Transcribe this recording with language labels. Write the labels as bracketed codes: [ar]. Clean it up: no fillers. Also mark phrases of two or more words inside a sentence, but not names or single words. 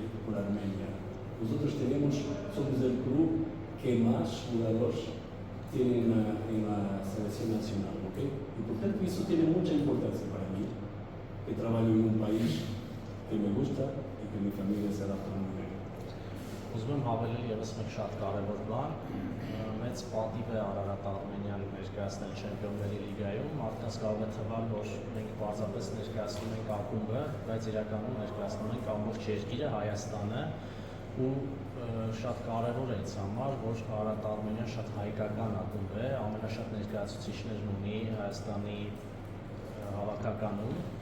[es] Por Armenia. Nosotros somos el club que más jugadores tiene en la selección nacional, ¿okay? Y por tanto eso tiene mucha importancia para mí, que trabajo en un país que me gusta y que mi familia se adapta muy bien. [hy] Ուզում եմ հավելել ևս մեկ շատ կարևոր բան, մեծ պատիվ է Արարատ Արմենիան ներկայացնել Չեմպիոնների լիգայում, մարդկանց կարող է թվալ, որ մենք պարզապես ներկայացնում ենք ակումբը, բայց իրականում ներկայացնում ենք ամբողջ երկիրը, Հայաստանը, ու շատ կարևոր է ինձ համար, որ Արարատ Արմենիան շատ հայկական ակումբ է, ամենաշատ ներկայացուցիչներն ունի Հայաստանի հավաքականում,